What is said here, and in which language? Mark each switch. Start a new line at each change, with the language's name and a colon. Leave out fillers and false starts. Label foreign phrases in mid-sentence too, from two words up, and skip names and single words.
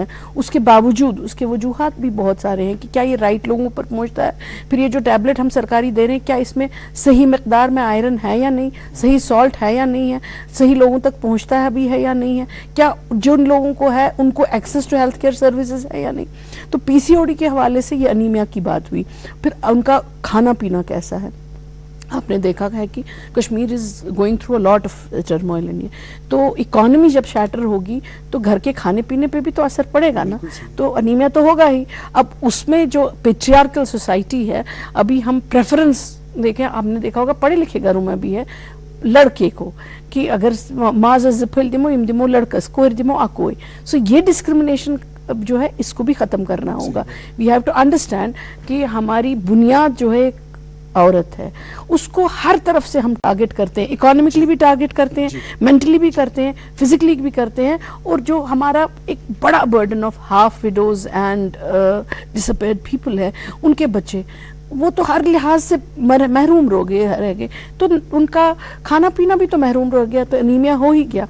Urdu: اس کے باوجود اس کے وجوہات بھی بہت سارے ہیں کہ کیا یہ رائٹ لوگوں پر پہنچتا ہے، پھر یہ جو ٹیبلیٹ ہم سرکاری دے رہے ہیں کیا اس میں صحیح مقدار میں آئرن ہے یا نہیں، صحیح سالٹ ہے یا نہیں ہے، صحیح لوگوں تک پہنچتا ہے بھی ہے یا نہیں ہے، کیا جن لوگوں کو ہے ان کو
English: access to health care services
Urdu: ہے یا نہیں. تو PCOD کے حوالے سے یہ انیمیا کی بات ہوئی۔ پھر ان کا کھانا پینا کیسا ہے، آپ نے دیکھا ہے کہ
English: Kashmir is going through a lot of turmoil in
Urdu: یہ. تو اکانومی جب شیٹر ہوگی تو گھر کے کھانے پینے پے بھی تو اثر پڑے گا نا، تو انیمیا تو ہوگا ہی. اب اس میں جو پیٹریارکل سوسائٹی ہے، ابھی ہم پریفرنس دیکھیں، آپ نے دیکھا ہوگا پڑھے لکھے گھروں میں بھی ہے لڑکے کو کہ
Kashmiri: अगर माँ जफिल दिमो इम दिमो लड़कस कोर दिमो आकोई।
Urdu: سو یہ ڈسکرمینیشن جو ہے اس کو بھی ختم کرنا ہوگا.
English: We have to understand
Urdu: کہ ہماری بنیاد جو ہے عورت ہے، اس کو ہر طرف سے ہم ٹارگٹ کرتے ہیں، اکنامیکلی بھی ٹارگٹ کرتے ہیں، مینٹلی بھی کرتے ہیں، فزیکلی بھی کرتے ہیں. اور جو ہمارا ایک بڑا
English: burden of half widows and disappeared people
Urdu: ہے، ان کے بچے وہ تو ہر لحاظ سے محروم رہ گئے، تو ان کا کھانا پینا بھی تو محروم رہ گیا، تو انیمیا ہو ہی گیا.